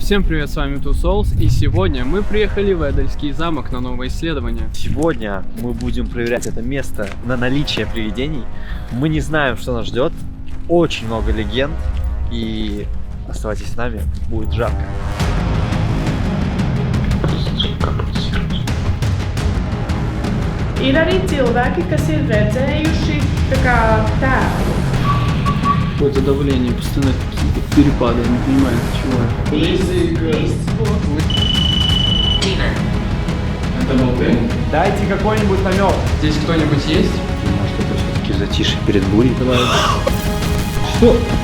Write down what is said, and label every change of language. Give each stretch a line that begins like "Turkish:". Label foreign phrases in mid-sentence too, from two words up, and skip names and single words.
Russian: Всем привет, с вами TwoSouls, и сегодня мы приехали в Эдельский замок на новое исследование. Сегодня мы будем проверять это место на наличие привидений. Мы не знаем, что нас ждет. Очень много легенд, и оставайтесь с нами, будет жарко.
Latvian: Ir arī cilvēki, kas ir redzējuši tā kā tēlu.
Russian: Какое-то давление, постоянно какие-то перепады, я не понимаю, от чего. Это был ты? Дайте какой-нибудь намек. Здесь кто-нибудь есть? Может, это все-таки затишье перед бурей? Давай. Что?